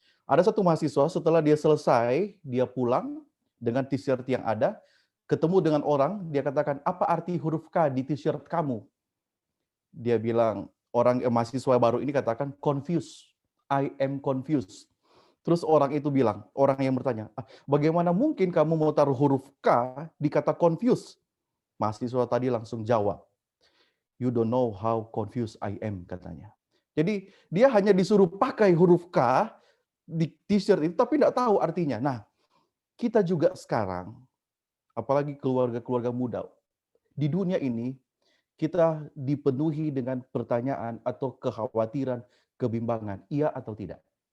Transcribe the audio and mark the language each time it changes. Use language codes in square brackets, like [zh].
[id] Ada satu mahasiswa setelah dia selesai, dia pulang dengan t-shirt yang ada, ketemu dengan orang, dia katakan, "Apa arti huruf K di t-shirt kamu?" Dia bilang, mahasiswa baru ini katakan, "Confused. [en] I am confused." [id] Terus orang itu bilang, orang yang bertanya, "Bagaimana mungkin kamu mau taruh huruf K di kata confused?" Mahasiswa tadi langsung jawab, [en] "You don't know how confused I am," [id] katanya. Jadi dia hanya disuruh pakai huruf K di t-shirt itu, tapi tidak tahu artinya. Nah, kita juga sekarang, apalagi keluarga-keluarga muda, di dunia ini, kita dipenuhi dengan pertanyaan atau kekhawatiran, kebimbangan, iya atau tidak.